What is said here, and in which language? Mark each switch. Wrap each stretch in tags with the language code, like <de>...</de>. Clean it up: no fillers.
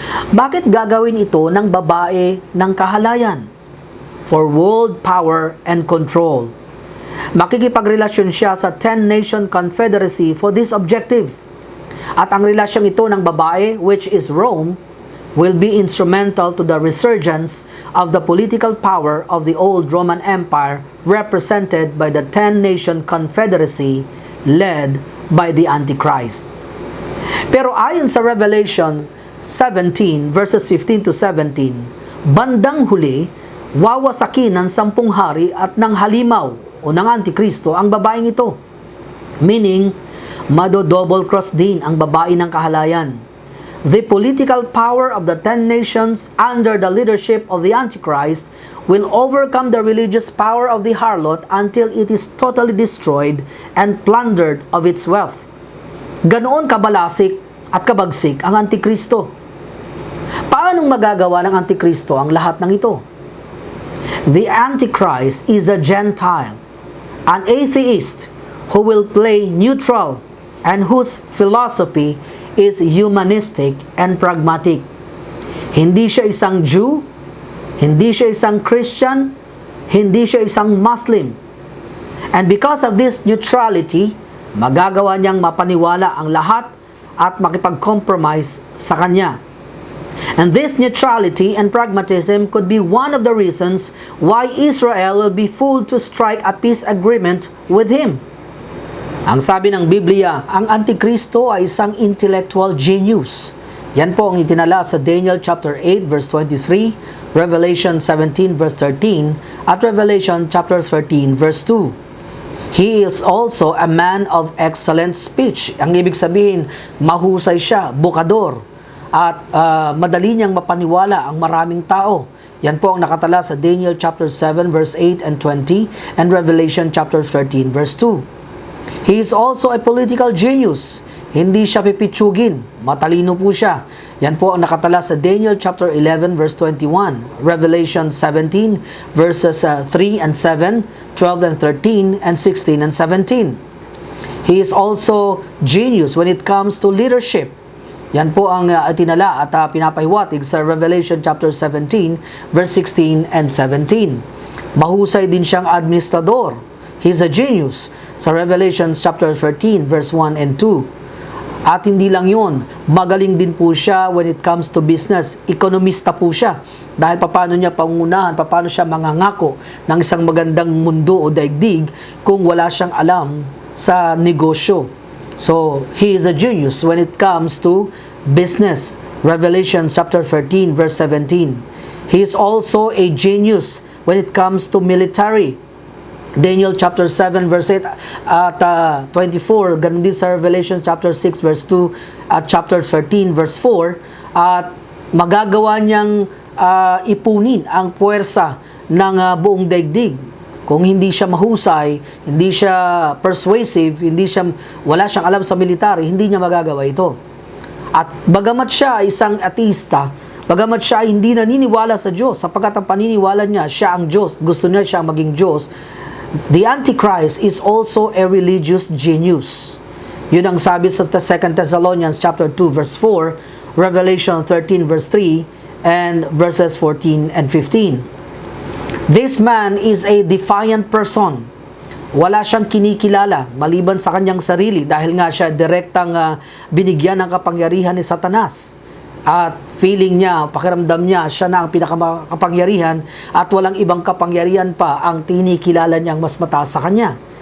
<tl>Bakit gagawin ito ng babae ng kahalayan?</tl> <en>For world power and control.</en> <tl>Makikipagrelasyon siya sa</tl> <en>10-nation confederacy for this objective.</en> <tl>At ang relasyong ito ng babae,</tl> <en>which is Rome, will be instrumental to the resurgence of the political power of the old Roman Empire represented by the 10-nation confederacy led by the Antichrist.</en> <tl>Pero ayon sa Revelation 17 verses 15 to 17, bandang huli, wawasakin ng 10 hari at ng halimaw o ng Antikristo ang babaeng ito. Meaning, mado-double cross din ang babae ng kahalayan.</tl> <en>The political power of the 10 nations under the leadership of the Antichrist will overcome the religious power of the harlot until it is totally destroyed and plundered of its wealth.</en> <tl>Ganoon kabalasik at kabagsik ang Antikristo. Paanong magagawa ng Antikristo ang lahat ng ito?</tl> <en>The Antichrist is a Gentile, an atheist who will play neutral and whose philosophy is humanistic and pragmatic.</en> <tl>Hindi siya isang Jew, hindi siya isang Christian, hindi siya isang Muslim.</tl> <en>And because of this neutrality,</en> <tl>magagawa niyang mapaniwala ang lahat at makipag-compromise sa kanya.</tl> <en>And this neutrality and pragmatism could be one of the reasons why Israel will be fooled to strike a peace agreement with him.</en> <tl>Ang sabi ng Biblia, ang Antikristo ay isang intellectual genius. Yan po ang itinala sa Daniel chapter 8 verse 23, Revelation 17 verse 13, at Revelation chapter 13 verse 2.</tl> <en>He is also a man of excellent speech.</en> <tl>Ang ibig sabihin, mahusay siya, bukador, at madali niyang mapaniwala ang maraming tao. Yan po ang nakatala sa Daniel chapter 7 verse 8 and 20 and Revelation chapter 13 verse 2.</tl> <en>He is also a political genius.</en> <tl>Hindi siya pipitsugin. Matalino po siya. Yan po ang nakatala sa Daniel chapter 11 verse 21, Revelation 17 verses 3 and 7, 12 and 13, and 16 and 17.</tl> <en>He is also genius when it comes to leadership.</en> <tl>Yan po ang itinala at pinapahiwatig sa Revelation chapter 17 verse 16 and 17. Mahusay din siyang administrador.</tl> <en>He is a genius sa Revelation chapter 13 verse 1 and 2.</en> <tl>At hindi lang yun, magaling din po siya</tl> <en>when it comes to business.</en> <tl>Ekonomista po siya. Dahil paano niya pangunahan, paano siya mangangako ng isang magandang mundo o daigdig kung wala siyang alam sa negosyo.</tl> <en>So, he is a genius when it comes to business. Revelation chapter 13 verse 17. He is also a genius when it comes to military.</en> <tl>Daniel chapter 7 verse 8 at 24, ganun din sa Revelation chapter 6 verse 2 at chapter 13 verse 4, at magagawa niyang ipunin ang puwersa ng buong daigdig. Kung hindi siya mahusay, hindi siya persuasive, wala siyang alam sa military, hindi niya magagawa ito. At bagamat siya isang ateista, bagamat siya hindi naniniwala sa Diyos, sapagkat ang paniniwala niya, siya ang Diyos, gusto niya siya maging Diyos,</tl> <en>the Antichrist is also a religious genius.</en> <tl>Yun ang sabi sa 2 Thessalonians chapter 2 verse 4, Revelation 13 verse 3, and verses 14 and 15.</tl> <en>This man is a defiant person.</en> <tl>Wala siyang kinikilala maliban sa kanyang sarili dahil nga siya direktang binigyan ng kapangyarihan ni Satanas. At feeling niya, pakiramdam niya, siya na ang pinakakapangyarihan at walang ibang kapangyarihan pa ang tinikilala niyang mas mataas sa kanya.</tl>